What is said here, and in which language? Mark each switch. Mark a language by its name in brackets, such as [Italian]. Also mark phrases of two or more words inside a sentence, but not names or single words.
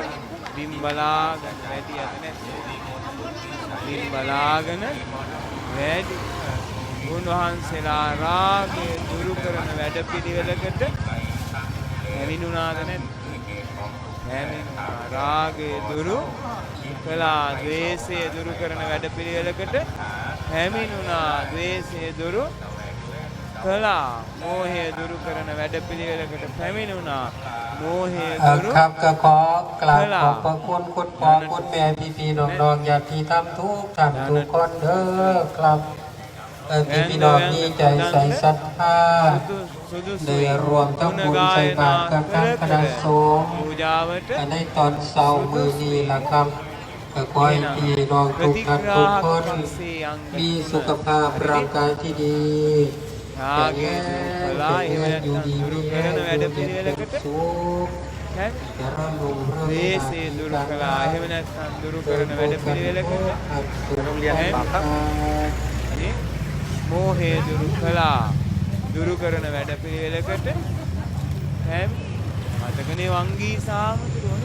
[Sinhala] බිම් බලාගෙන වැඩියද නැත්නම් බිම් බලාගෙන වැඩි උන්වහන්සේලා රාගය දුරු කරන වැඩපිළිවෙලකට හැමිනුණාද නැත්නම් හැමිනුණා රාගය දුරු කළා ද්වේෂය දුරු කරන වැඩපිළිවෙලකට හැමිනුණා ද්වේෂය දුරු කළා මෝහය දුරු කරන වැඩපිළිවෙලකට පැමිණුණා මෝහය දුරු [Thai] ครับก็ขอกราบขอบพระคุณคุณพ่อคุณแม่พี่ๆน้องๆญาติธรรมทุกท่านทุกคนเด้อครับพี่น้องมีใจใส่ศรัทธาได้รวมทั้งบุญใส่บาตรกับทางคณะสงฆ์ [Sinhala] පූජාවට [Thai] ในตอนเช้ามื้อนี้ล่ะครับก็ขอให้พี่น้องทุกท่านทุกคน มีสุขภาพร่างกายที่ดี [Sinhala] රාගය දුරු කළා. එහෙම නැත්නම් දුරු කරන වැඩ පිළිවෙලකට ද්වේෂය දුරු කළා. එහෙම නැත්නම් දුරු කරන වැඩ පිළිවෙලකට මෝහය දුරු කළා. දුරු කරන වැඩ පිළිවෙලකට මතකනේ වංගී සාමුදුරුවනේ.